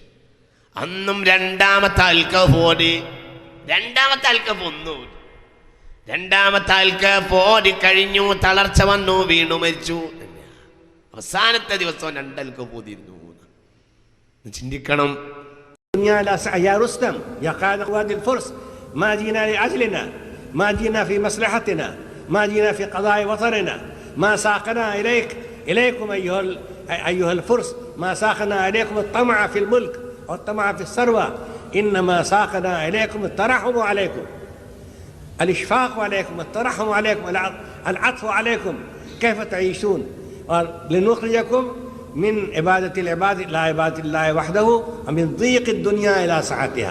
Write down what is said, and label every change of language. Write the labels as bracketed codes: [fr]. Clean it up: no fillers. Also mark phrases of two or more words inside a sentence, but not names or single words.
[ml] അന്നും 2ാമത്തെ അൽഖഫ് ഓടി. 2ാമത്തെ അൽഖഫ് ഒന്നും 2ാമത്തെ അൽഖഫ് ഓടി കഴിഞ്ഞു, തളർച്ച വന്നു, വീണു, മരിച്ചു. അവസാനത്തെ ദിവസം 2 അൽഖഫ് ഓതിയിരുന്നു. ചിന്തിക്കണം. [ar] يا رستم يا قائد قواد الفرس، ما جينا لأجلنا، ما جينا في مصلحتنا، ما جينا في قضاء وطننا، ما ساقنا إليكم أيها الفرس، ما ساقنا إليكم الطمع في الملك والطمع في الثروة، إنما ساقنا إليكم الترحم عليكم، الإشفاق عليكم، الترحم عليكم، العطف عليكم، كيف تعيشون، لنخرجكم من عبادة العباد إلى عبادة الله وحده، ومن ضيق الدنيا إلى سعتها.